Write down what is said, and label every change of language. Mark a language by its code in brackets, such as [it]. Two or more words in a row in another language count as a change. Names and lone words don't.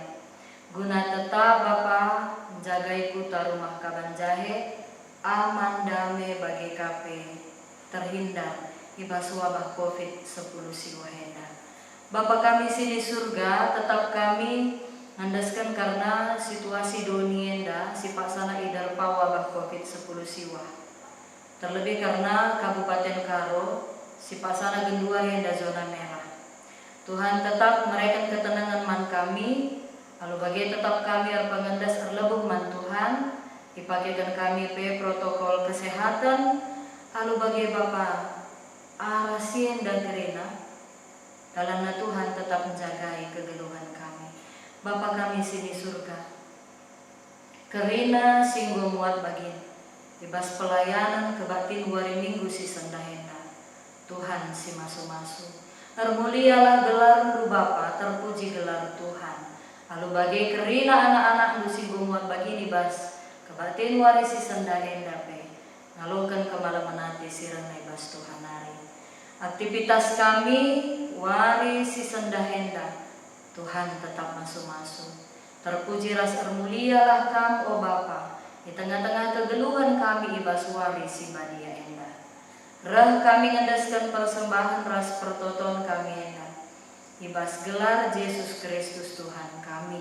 [btx] Guna tetap Bapa menjagai Kota Rumah Kabanjahe [id] aman damai [btx] bagi kape terhindar ibas [id] wabah COVID-10 [btx] siwahenda. Bapa kami sini surga tetap kami ngandaskan [id] karena situasi [btx] donienda si paksana idarpa [id] wabah COVID-10 [btx] siwa. [id] Terlebih karena [btx] Kabupaten Karo si paksana gendua yenda [id] zona merah. [btx] Tuhan tetap mereka ketenangan man kami. Lalu bagi tetap kami pengendas erlebuh man Tuhan, dipakaikan kami pe [id] protokol kesehatan. [btx] Lalu bagi Bapa arasien dan kerina, dalamnya Tuhan tetap menjagai kegeluhan kami. Bapa kami sini surga, kerina singgo muat bagin, ibas pelayanan kebatin wari minggu si sendahenda, Tuhan si masu-masu. Termulialah gelar lu Bapa, terpuji gelar Tuhan. Lalu bagi kerina anak-anak lu singgo muat bagin ibas kebatin wari si sendahenda pe, ngalukan kemalaman hati sirang ibas Tuhan hari. Aktivitas kami wari si sendahenda, Tuhan tetap masu-masu. Terpuji ras termulialah Kam, o Bapa, [id] di tengah-tengah [btx] kegeluhan kami ibas wari si badia enda. Reh kami ngandaskan persembahan ras pertoton kami enda, ibas gelar Yesus Kristus Tuhan kami.